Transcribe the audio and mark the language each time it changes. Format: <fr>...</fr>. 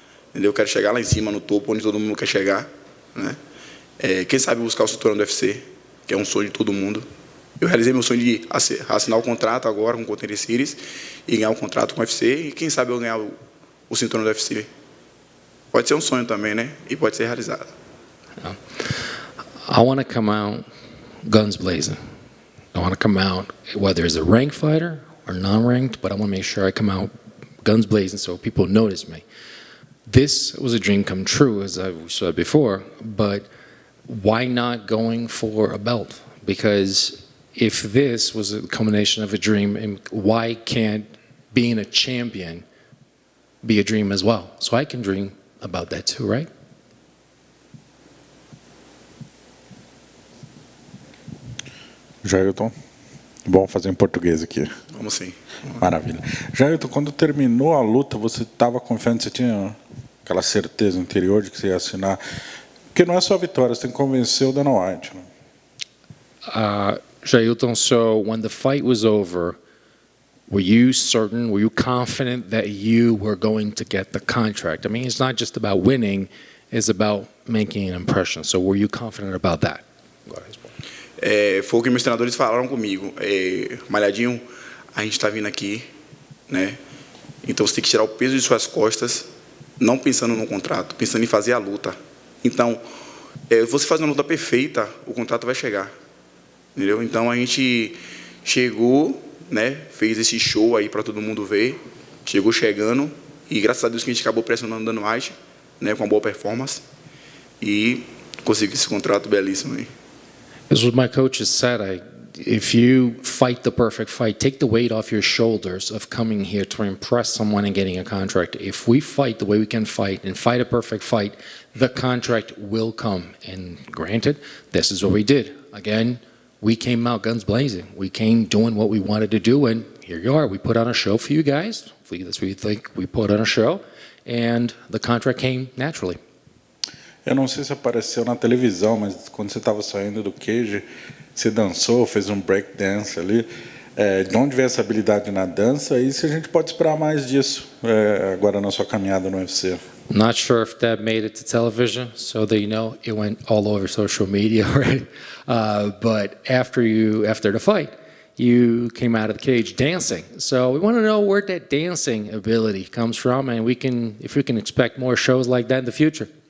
<pt>Entendeu? Eu quero chegar lá em cima, no topo, onde todo mundo quer chegar, né? Quem sabe buscar o cinturão do UFC, que é um sonho de todo mundo. Eu realizei meu sonho de assinar o contrato agora com o Contender Series e ganhar o contrato com o UFC, e quem sabe eu ganhar o cinturão do UFC. Pode ser um sonho também, né? E pode ser realizado.</pt> <en>I want to come out guns blazing. I want to come out whether it's a ranked fighter or non-ranked, but I want to make sure I come out guns blazing so people notice me. This was a dream come true, as I've said before, but why not going for a belt? Because if this was a culmination of a dream, why can't being a champion be a dream as well? So I can dream about that too, right?</en> <pt>Jailton, bom fazer em português aqui. Vamos sim. Maravilha. Jailton, quando terminou a luta, você estava confiante, você tinha aquela certeza interior de que você ia assinar? Porque não é só a vitória, você tem que convencer o Dana White. Né?</pt> <en>Jailton, so when the fight was over, were you certain, were you confident that you were going to get the contract? I mean, it's not just about winning, it's about making an impression. So were you confident about that?</en> <pt>Foi o que meus treinadores falaram comigo. Malhadinho, a gente está vindo aqui, né? Então você tem que tirar o peso de suas costas, não pensando no contrato, pensando em fazer a luta. Então, você faz uma luta perfeita, o contrato vai chegar. Entendeu? Então a gente chegou, né? Fez esse show aí para todo mundo ver. Chegou chegando e graças a Deus que a gente acabou pressionando o Dana White, né? Com uma boa performance e conseguiu esse contrato belíssimo aí.</pt> <en>As what my coach has said, if you fight the perfect fight, take the weight off your shoulders of coming here to impress someone and getting a contract. If we fight the way we can fight and fight a perfect fight, the contract will come. And granted, this is what we did. Again, we came out guns blazing. We came doing what we wanted to do, and here you are. We put on a show for you guys. That's what you think. We put on a show, and the contract came naturally.</en> <pt>Eu não sei se apareceu na televisão, mas quando você estava saindo do cage, você dançou, fez um break dance ali. De onde veio essa habilidade na dança? E se a gente pode esperar mais disso agora na sua caminhada no UFC?</pt> <en>Not sure if that made it to television, so that you know it went all over social media, right? But after the fight, you came out of the cage dancing. So we want to know where that dancing ability comes from, and if we can expect more shows like that in the future.</en>